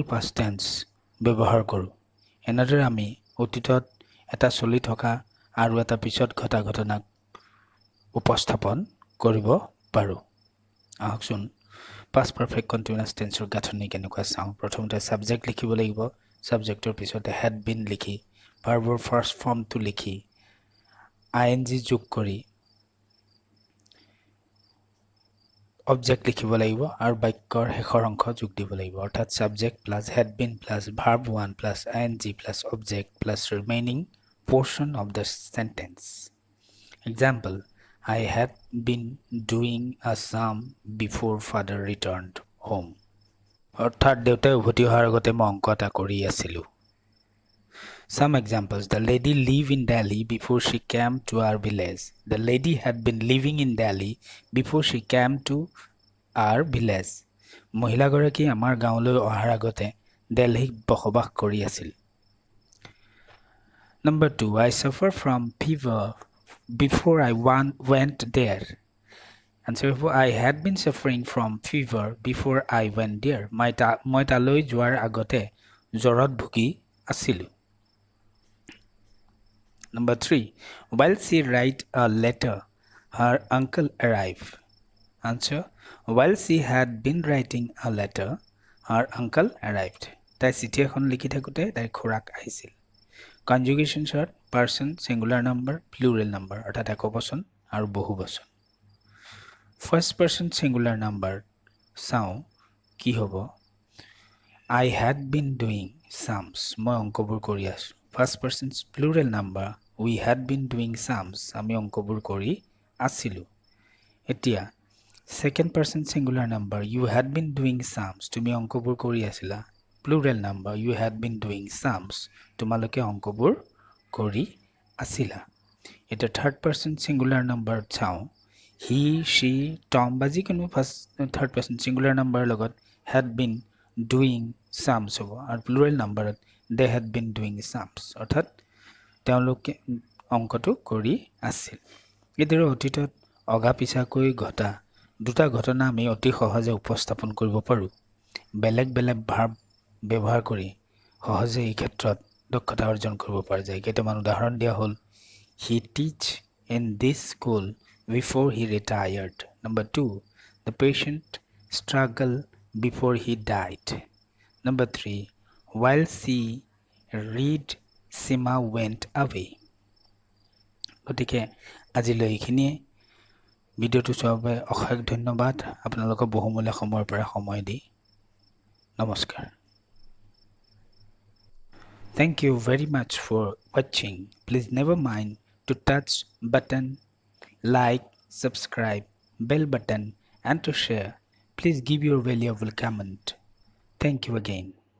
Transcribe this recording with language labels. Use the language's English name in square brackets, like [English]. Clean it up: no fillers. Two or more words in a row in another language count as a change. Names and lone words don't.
[English] past tense [Assamese] ব্যৱহাৰ কৰোঁ এনেদৰে আমি অতীতত এটা চলি থকা আৰু এটা পিছত ঘটা ঘটনাক উপস্থাপন কৰিব পাৰোঁ আহকচোন [English] past perfect continuous [Assamese] টেন্সৰ গাঁথনি কেনেকুৱা চাওঁ প্ৰথমতে সাবজেক্ট লিখিব লাগিব সাবজেক্টৰ পিছতে [English] had been [Assamese] লিখি ভাৰ্বৰ ফাৰ্স্ট ফৰ্মটো লিখি ing যোগ কৰি [English] অবজেক্ট [Assamese] লিখিব লাগিব আৰু বাক্যৰ শেষৰ অংশ যোগ দিব লাগিব অৰ্থাৎ [English] subject plus had been প্লাস verb 1 প্লাস ing প্লাস object প্লাস remaining portion of the sentence example I had been doing a sum before father returned home [Assamese] অৰ্থাৎ দেউতাই উভতি অহাৰ আগতে মই অংক এটা কৰি আছিলোঁ [English] Some examples. The lady lived in Delhi before she came to our village. The lady had been living in Delhi before she came to our village. [Assamese] মহিলাগৰাকী আমাৰ গাঁৱলৈ অহাৰ আগতে দিল্লীত বসবাস কৰি আছিল [English] Number 2. I suffer from fever before I went there. Answer I had been suffering from fever before I went there. [Assamese] মই তালৈ যোৱাৰ আগতে জ্বৰত ভুগি আছিলোঁ [English] Number 3. While she wrote a letter, her uncle arrived. Answer. While she had been writing a letter, her uncle arrived. [Assamese] তাই চিঠি এখন লিখি থাকোঁতে তাইৰ খুৰাক আহিছিল [English] Conjugation short, person, singular number, plural number [Assamese] অৰ্থাৎ একবচন আৰু বহুবচন [English] First person singular number [Assamese] চাওঁ কি হ'ব [English] I had been doing sums [Assamese] মই অংকবোৰ কৰি আছোঁ [English] First person's plural number we had been doing sums আমি [Assamese] অংকবোৰ কৰি আছিলোঁ এতিয়া [English] second person singular number you had been doing sums [Assamese] তুমি অংকবোৰ কৰি আছিলা [English] plural number you had been doing sums [Assamese] তোমালোকে অংকবোৰ কৰি আছিলা [English] এটা third person singular number চাওঁ he she tom [Assamese] বা যিকোনো [English] first third person singular number লগত had been doing sums [Assamese] হ'ব আৰু [English] plural number they had been doing sums অৰ্থাৎ [Assamese] তেওঁলোকে অংকটো কৰি আছিল এদিৰ অতীতত অগাপিছাকৈ ঘটা দুটা ঘটনা আমি অতি সহজে উপস্থাপন কৰিব পাৰোঁ বেলেগ বেলেগ ভাৰ্ব ব্যৱহাৰ কৰি সহজে এই ক্ষেত্ৰত দক্ষতা অৰ্জন কৰিব পৰা যায় কেইটামান উদাহৰণ দিয়া হ'ল [English] he teach in this school before he retired number 2 the patient struggle before he died number 3 while she read Sima went away [Assamese] গতিকে আজিলৈ এইখিনিয়ে ভিডিঅ'টো চোৱাৰ বাবে অশেষ ধন্যবাদ আপোনালোকৰ বহুমূলীয়া সময়ৰ পৰা সময় দি নমস্কাৰ [English] Thank you very much for watching. Please never mind to touch button, like, subscribe, bell button and to share. Please give your valuable comment. Thank you again.